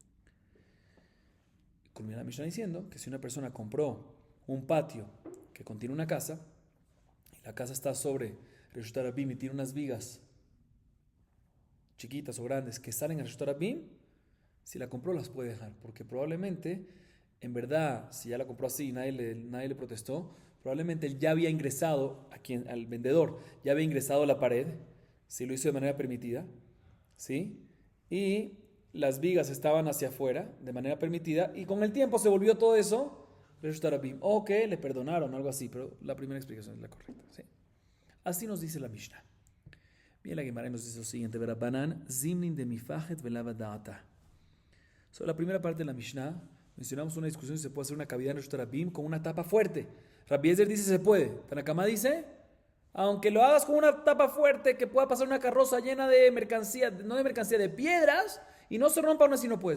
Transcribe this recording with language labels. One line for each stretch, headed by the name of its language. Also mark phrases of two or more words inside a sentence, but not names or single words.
Spanish: Culmina la Mishnah diciendo que si una persona compró un patio que contiene una casa y la casa está sobre
Hebrew: רשות רבים
Spanish: y tiene unas vigas chiquitas o grandes que salen a
Hebrew: רשות רבים,
Spanish: si la compró las puede dejar, porque probablemente, en verdad, si ya la compró así y nadie le protestó, probablemente él ya había ingresado, al vendedor, ya había ingresado a la pared, si lo hizo de manera permitida, ¿sí? Y las vigas estaban hacia afuera, de manera permitida, y con el tiempo se volvió todo eso,
Hebrew: רשות רבים,
Spanish: o que le perdonaron, algo así, pero la primera explicación es la correcta, ¿sí? Así nos dice la Mishnah. Bien, la Gemara nos dice lo siguiente,
Aramaic: ורבנן זימנין דמפחית ולאו אדעתא.
Spanish: Sobre la primera parte de la Mishnah, mencionamos una discusión si se puede hacer una cavidad en
Hebrew: רשות רבים
Spanish: con una tapa fuerte. Rabbi Eliezer dice se puede. Tanakama dice, aunque lo hagas con una tapa fuerte que pueda pasar una carroza llena de mercancía, no de mercancía, de piedras, y no se rompa aún así no puedes.